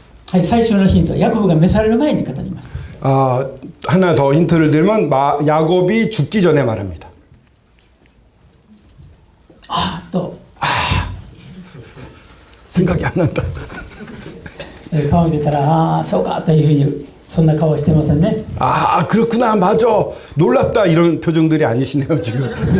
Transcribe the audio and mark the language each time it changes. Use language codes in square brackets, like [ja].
[ja] はい、最初のヒント、ヤコブが召される前に語りました。 [ko] 하나 더 힌트를 드리면 야곱이 죽기 전에 말합니다. [ja] と、 [ko] 생각이 안 난다. [ja] 顔に出たら、そうかというふうに、そんな顔してませんね。 [ko] 그렇구나, 맞아, 놀랍다 이런 표정들이 아니시네요 지금.